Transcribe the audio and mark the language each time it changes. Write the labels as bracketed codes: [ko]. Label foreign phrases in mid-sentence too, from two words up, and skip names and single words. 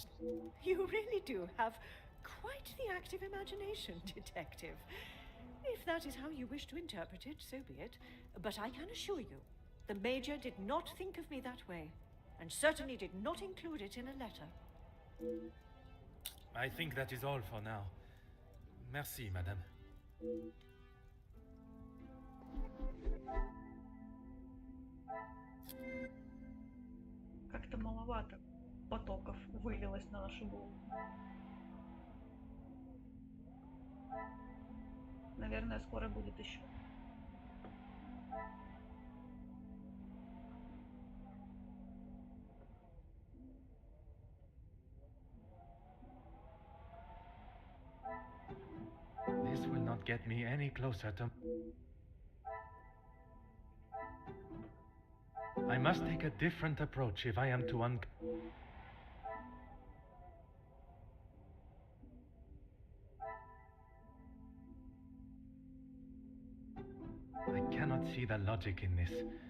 [en] You really do have quite the active imagination, detective. If that is how you wish to interpret it, so be it. But I can assure you, the Major did not think of me that way, and certainly did not include it in a letter. I think that is all for now. [fr] Merci, madame. [ru] Как-то маловато потоков вылилось на нашу голову. Наверное, скоро будет еще. [en] This will not get me any closer to... I must take a different approach if I am to I cannot see the logic in this.